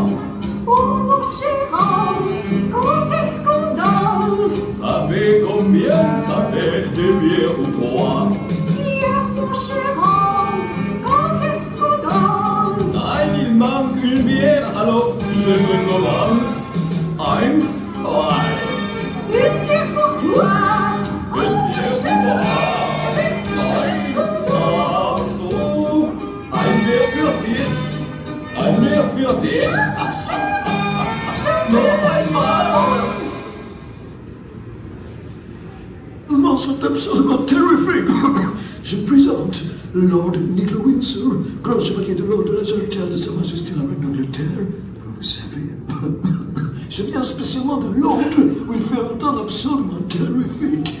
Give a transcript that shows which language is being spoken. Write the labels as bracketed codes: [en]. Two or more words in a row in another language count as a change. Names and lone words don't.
[fr] Oh mon cher Hans, quand est-ce qu'on danse? Savez combien ça fait de bière pour toi? Bière mon cher Hans, quand est-ce qu'on danse? Nein, il manque une bière, alors je recommence. [de] Eins, zwei. [fr] Une bière pour toi. Oh Une mon bière cher pour moi. Hans, quand est-ce qu'on danse? [de] Ah, so. Ein Bier für dich. Ein Bier für dich. Noch einmal. [fr] Ils sont absolument terrifiques. Je présente Lord Niglo Windsor, grand chevalier de l'ordre de la Solitaire de Sa Majesté la Reine d'Angleterre. Vous savez, je viens spécialement de Londres où il fait un temps absolument terrifique.